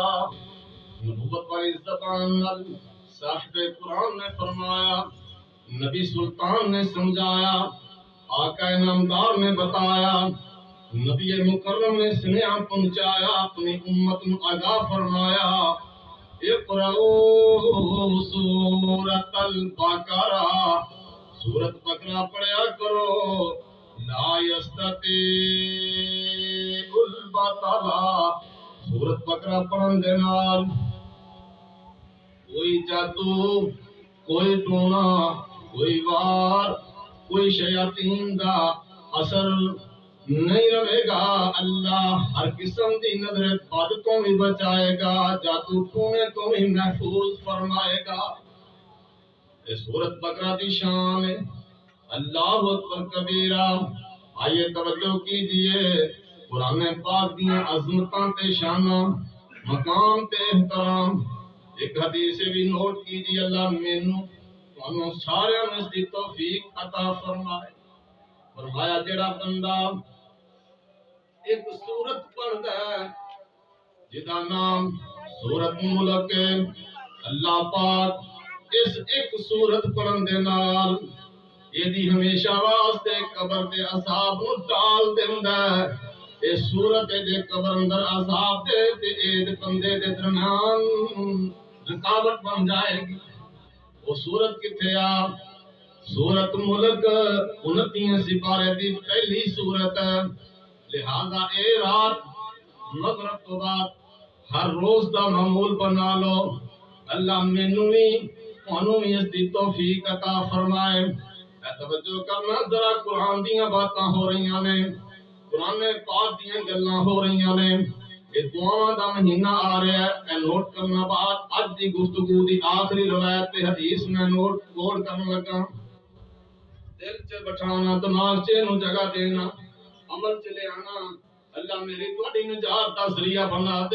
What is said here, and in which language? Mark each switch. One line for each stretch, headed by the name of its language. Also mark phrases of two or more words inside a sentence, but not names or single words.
Urdu: نبوت والی زبان صاحب قرآن نے فرمایا، نبی سلطان نے سمجھایا، آقا نامدار نے بتایا، نبی مکرم نے سنیا پہنچایا، اپنی امت کو آگاہ فرمایا،
Arabic: اقرأوا سورۃ البقرہ،
Punjabi: سورۃ بقرہ پڑھیا کرو،
Arabic: لا یستطیع البطلہ،
Punjabi: سورۃ بقرہ پڑھن دے نال کوئی جادو، کوئی ٹونا، کوئی وار، کوئی شیاطین دا اثر نہیں رہے گا. اللہ ہر قسم دی نظر بد تو بھی بچائے گا، جادو ٹونے تو بھی محفوظ فرمائے گا. یہ سورۃ بقرہ دی شان ہے.
Arabic: اللہ اکبر کبیرہ.
Urdu: آئیے توجہ کیجئے،
Punjabi: قرآن پاک دیاں عظمتاں تے شاناں، مقام تے احترام.
Urdu: ایک حدیث بھی نوٹ کیجئے،
Punjabi: اللہ مینوں تانوں سارے میں اس دی توفیق عطا فرمائے. فرمایا جڑا بندہ ایک سورت پڑھدا ہے جدا نام سورت ملک ہے، اللہ پاک اس ایک سورت پڑھن دے نال یہ دی ہمیشہ واسطے قبر دے عذاب نو ٹال دیندا ہے. اے سورت دے قبر اندر عذاب دے تے اے بندے دے درمیان رکاوٹ بن جائے گی. وہ سورت کتھے آ؟ سورت ملک 29 سپارے دی پہلی سورت ہے. لہذا اے رات مغرب تو بعد ہر روز دا معمول بنا لو. اللہ مینوں بھی تانوں بھی اس دی توفیق عطا فرمائے. توجہ کرنا ذرا، قرآن دیاں باتاں ہو رہیاں نے، قرآن پاک دیاں گلاں ہو رہیاں نے. یہ دعاواں دا مہینہ آ رہا ہے. اے نوٹ کرنا بات، اج دی گفتگو دی آخری روایت تے حدیث میں نوٹ کرنے لگا. دل چ بٹھانا، دماغ چ نو جگہ دینا، عمل چ لے آنا. اللہ میری تہاڈی نجات دا ذریعہ بنا دے.